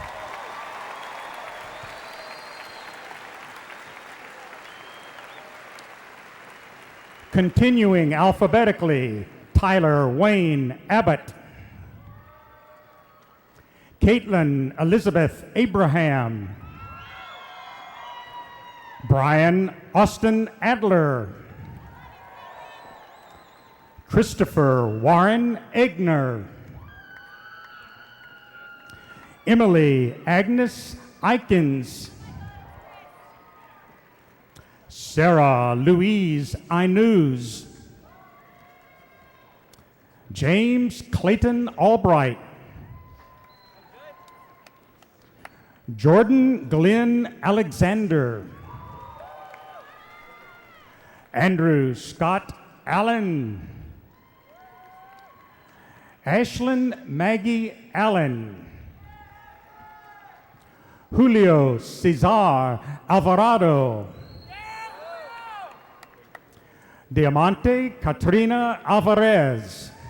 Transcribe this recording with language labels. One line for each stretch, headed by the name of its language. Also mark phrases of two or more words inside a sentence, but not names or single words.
English: Continuing alphabetically, Tyler Wayne Abbott. Caitlin Elizabeth Abraham. Brian Austin Adler. Christopher Warren Egner. Emily Agnes Eikens. Sarah Louise Inuz. James Clayton Albright. Jordan Glenn Alexander. Andrew Scott Allen. Ashlyn Maggie Allen. Julio Cesar Alvarado. Diamante Katrina Alvarez.